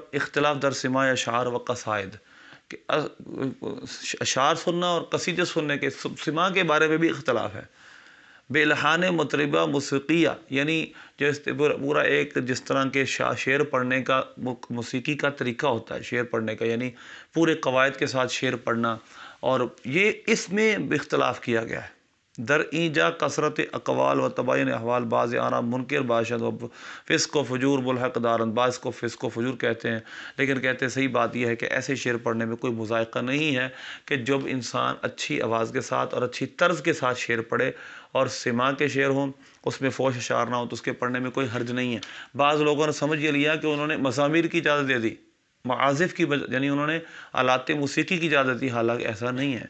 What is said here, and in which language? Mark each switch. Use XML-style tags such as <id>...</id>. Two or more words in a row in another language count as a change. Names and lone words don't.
<fa>اختلاف در سماع اشعار و قصائد،</fa> <ur>کہ اشعار سننا اور قصیدے سننے کے سماع کے بارے میں بھی اختلاف ہے۔</ur> <fa>بے الحان مطربہ موسیقیہ،</fa> <ur>یعنی پورا ایک جس طرح کے شعر پڑھنے کا موسیقی کا طریقہ ہوتا ہے، شعر پڑھنے کا یعنی پورے قواعد کے ساتھ شعر پڑھنا، اور یہ اس میں اختلاف کیا گیا ہے۔</ur> <fa>در اینجا کثرت اقوال و تباین احوال، بعض آرا منکر باشد و فسق و فجور ملحق دارند،</fa> <ur>بعض کو فسق و فجور کہتے ہیں، لیکن کہتے ہیں صحیح بات یہ ہے کہ ایسے شعر پڑھنے میں کوئی مذائقہ نہیں ہے کہ جب انسان اچھی آواز کے ساتھ اور اچھی طرز کے ساتھ شعر پڑھے، اور سماع کے شعر ہوں اس میں فحش اشعار نہ ہو تو اس کے پڑھنے میں کوئی حرج نہیں ہے۔ بعض لوگوں نے سمجھ یہ لیا کہ انہوں نے مزامیر کی اجازت دے دی، معازف کی یعنی انہوں نے آلات موسیقی کی اجازت دی، حالانکہ ایسا نہیں ہے۔</ur>